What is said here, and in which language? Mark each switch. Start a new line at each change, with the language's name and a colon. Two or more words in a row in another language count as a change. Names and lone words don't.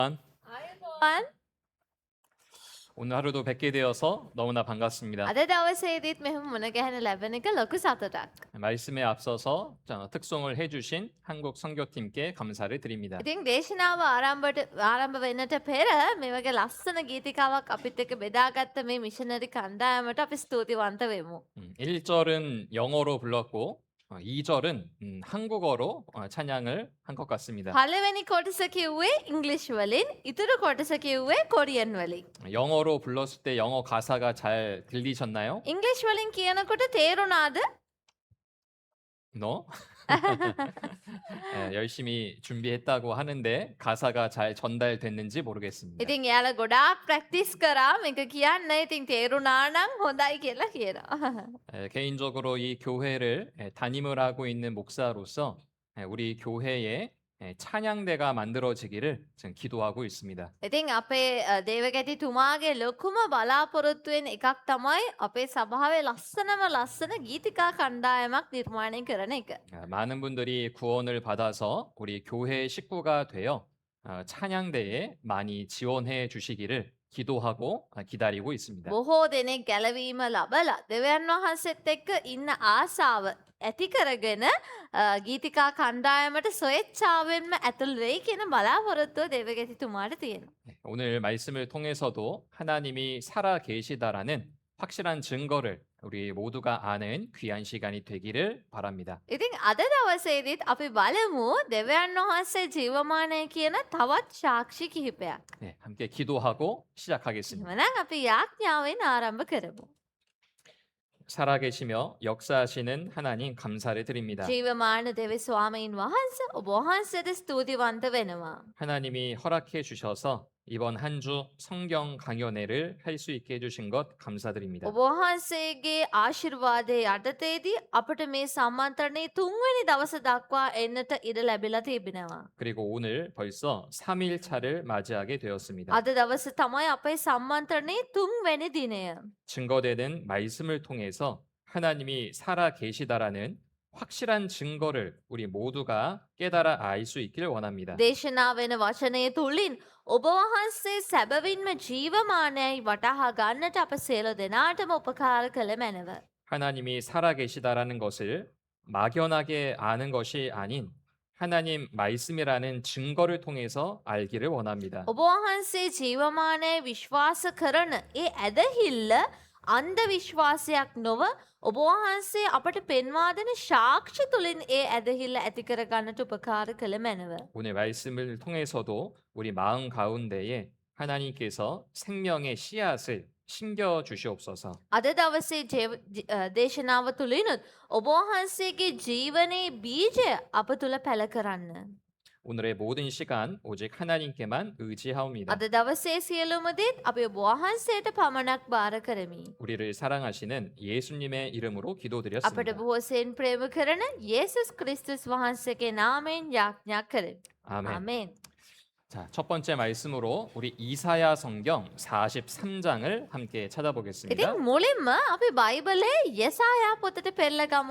Sinhala: ආයුබෝවන්.
Korean: 오늘 하루도 뵙게 되어서 너무나 반갑습니다.
Sinhala: අද දවසේදීත් මෙහෙම මුණ ගැහෙන ලැබෙන එක ලොකු සතුටක්.
Korean: 말씀에 앞서서 특송을 해주신 한국 선교팀께 감사를 드립니다.
Sinhala: ඉතින් දේශනාව ආරම්භ වෙන්නට පෙර මේ වගේ ලස්සන ගීතිකාවක් අපිත් එක්ක බෙදාගත්ත මේ මිෂනරි කණ්ඩායමට අපි ස්තුතිවන්ත වෙමු.
Korean: 1절은 영어로 불렀고 2절은 한국어로 찬양을 한 것 같습니다.
Sinhala: පළවෙනි කොටස කිව්වේ ඉංග්‍රීසි වලින්, ඉතුරු කොටස කිව්වේ කොරියන් වලින්.
Korean: 영어로 불렀을 때 영어 가사가 잘 들리셨나요?
Sinhala: ඉංග්‍රීසි වලින් කියනකොට තේරුණාද?
Korean: 너? 열심히 준비했다고 하는데 가사가 잘 전달됐는지 모르겠습니다.
Sinhala: ඉතින් එයාලා ගොඩාක් ප්‍රැක්ටිස් කරා මේක කියන්න. ඉතින් තේරුණා නම් හොඳයි කියලා කියනවා.
Korean: 개인적으로 이 교회를 담임을 하고 있는 목사로서 우리 교회에 찬양대가 만들어지기를 지금 기도하고 있습니다.
Sinhala: ඉතින් අපේ දේවගැතිතුමාගේ ලොකුම බලාපොරොත්තුවෙන් එකක් තමයි අපේ සභාවේ ලස්සන ගීතිකා කණ්ඩායමක් නිර්මාණය කරන එක.
Korean: 많은 분들이 구원을 받아서 우리 교회 식구가 되어 찬양대에 많이 지원해 주시기를 기도하고 기다리고 있습니다.
Sinhala: බොහෝ දෙනෙක් ගැලවීම ලබලා දෙවියන් වහන්සේත් එක්ක ඉන්න ආසාව ඇති කරගෙන ගීතිකා කණ්ඩායමට ස්වේච්ඡාවෙන්ම ඇතුල් වෙයි කියන බලාපොරොත්තුව දේවගැතිතුමාට තියෙනවා.
Korean: 오늘 말씀을 통해서도 하나님이 살아 계시다라는 확실한 증거를 우리 모두가 아는 귀한 시간이 되기를 바랍니다.
Sinhala: ඉතින් අද දවසේදීත් අපි බලමු දෙවියන් වහන්සේ ජීවමානයි කියන තවත් සාක්ෂි කිහිපයක්.
Korean: 네, 함께 기도하고 시작하겠습니다.
Sinhala: එහෙමනම් අපි යාඥාවෙන් ආරම්භ කරමු.
Korean: 살아계시며 역사하시는 하나님 감사를 드립니다.
Sinhala: ජීවමාන දෙවි ස්වාමීන් වහන්සේ ඔබ වහන්සේට ස්තුතිවන්ත වෙනවා.
Korean: 하나님이 허락해 주셔서 이번 한 주 성경 강연회를 할 수 있게 해주신 것 감사드립니다.
Sinhala: ඔබ වහන්සේගේ ආශිර්වාදයේ යටතේදී අපට මේ සම්මන්ත්‍රණයේ 3වෙනි දවස දක්වා එන්නට ඉඩ ලැබිලා තිබෙනවා.
Korean: 그리고 오늘 벌써 3일 차를 맞이하게 되었습니다.
Sinhala: අද දවස තමයි අපේ සම්මන්ත්‍රණයේ 3වෙනි දිනය.
Korean: 증거되는 말씀을 통해서 하나님이 살아 계시다라는 확실한 증거를 우리 모두가 깨달아 알 수 있기를 원합니다.
Sinhala: දේශනා වෙන වචනය තුලින් ඔබ වහන්සේ සැබවින්ම ජීවමානයි වටහා ගන්නට අප සියලු දෙනාටම උපකාර කළ මැනව.
Korean: 하나님이 살아 계시다라는 것을 막연하게 아는 것이 아닌 하나님 말씀이라는 증거를 통해서 알기를 원합니다.
Sinhala: ඔබ වහන්සේ ජීවමානයි විශ්වාස කරන ඒ ඇදහිල්ල අන්ධ විශ්වාසයක් නොව ඔබ වහන්සේ අපට පෙන්වා දෙන සාක්ෂි තුලින් ඒ ඇදහිල්ල ඇති කර ගන්නට උපකාර කළ මැනව.
Korean: 오늘 말씀을 통해서도 우리 마음 가운데에 하나님께서 생명의 씨앗을 심겨 주시옵소서.
Sinhala: අද දවසේ දේශනාව තුළිනුත් ඔබ වහන්සේගේ ජීවනයේ බීජය අප තුළ පැල කරන්න.
Korean: 오늘의 모든 시간 오직 하나님께만 의지하옵니다.
Sinhala: අද දවසේ සියලුම දේත් අපි ඔබ වහන්සේට පමණක් භාර කරමි.
Korean: 우리를 사랑하시는 예수님의 이름으로
Sinhala: අපට
Korean: 기도드렸습니다.
Sinhala: බොහෝසෙන් ප්‍රේම කරන යේසුස් ක්‍රිස්තුස් වහන්සේගේ නාමයෙන් යාඥා කරමි.
Korean: 아멘.
Sinhala: ආමේන්.
Korean: 자, 첫 번째 말씀으로 우리 이사야 성경 43장을 함께 찾아보겠습니다.
Sinhala: ඉතින් මුලින්ම අපි බයිබලයේ යෙසායා පොතට පෙරලා ගමු.